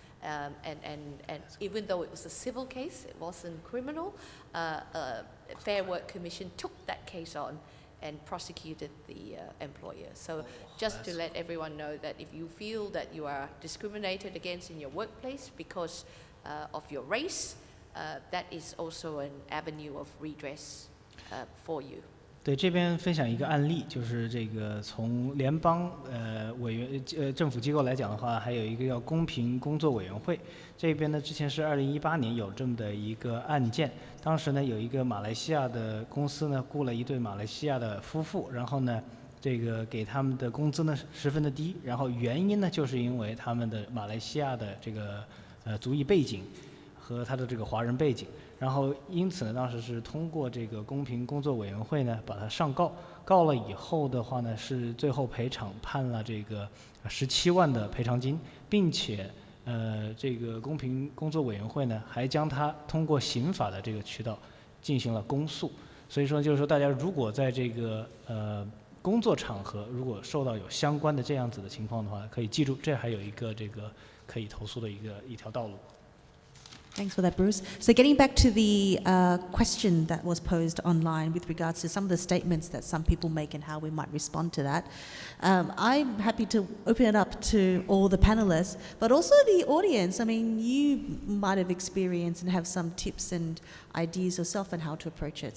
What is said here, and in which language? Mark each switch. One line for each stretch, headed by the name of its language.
English: And even though it was a civil case, it wasn't criminal, Fair Work Commission took that case on and prosecuted the employer. So just to let everyone know that if you feel that you are discriminated against in your workplace because of your race, that is also an avenue of redress for you.
Chinese: 对，这边分享一个案例，就是这个从联邦政府机构来讲的话，还有一个叫公平工作委员会。这边呢，之前是2018年有这么的一个案件，当时呢有一个马来西亚的公司呢雇了一对马来西亚的夫妇，然后呢这个给他们的工资呢十分的低，然后原因呢就是因为他们的马来西亚的这个族裔背景和他的这个华人背景。然后因此呢，当时是通过这个公平工作委员会呢，把他上告，告了以后的话呢，是最后赔偿判了这个17万的赔偿金，并且这个公平工作委员会呢，还将他通过刑法的这个渠道进行了公诉。所以说，就是说大家如果在这个工作场合如果受到有相关的这样子的情况的话，可以记住，这还有一个这个可以投诉的一条道路。
English: Thanks for that, Bruce. So getting back to the question that was posed online with regards to some of the statements that some people make and how we might respond to that, I'm happy to open it up to all the panelists, but also the audience. I mean, you might have experienced and have some tips and ideas yourself on how to approach it.